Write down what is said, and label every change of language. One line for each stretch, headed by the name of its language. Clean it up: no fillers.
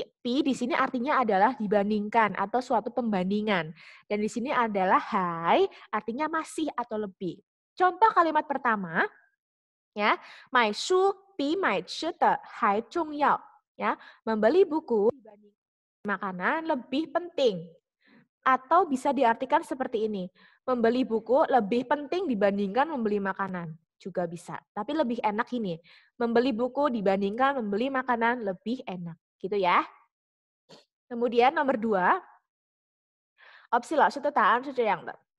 Indonesian: Pi di sini artinya adalah dibandingkan atau suatu pembandingan. Dan di sini adalah hai, artinya masih atau lebih. Contoh kalimat pertama, ya,
Chinese: 买书比买吃的还重要.
Indonesian: Ya, membeli buku dibanding makanan lebih penting. Atau bisa diartikan seperti ini, membeli buku lebih penting dibandingkan membeli makanan. Juga bisa, tapi lebih enak ini. Membeli buku dibandingkan membeli makanan lebih enak. Gitu ya. Kemudian nomor 2,
Chinese: opsi 老师的答案是这样的。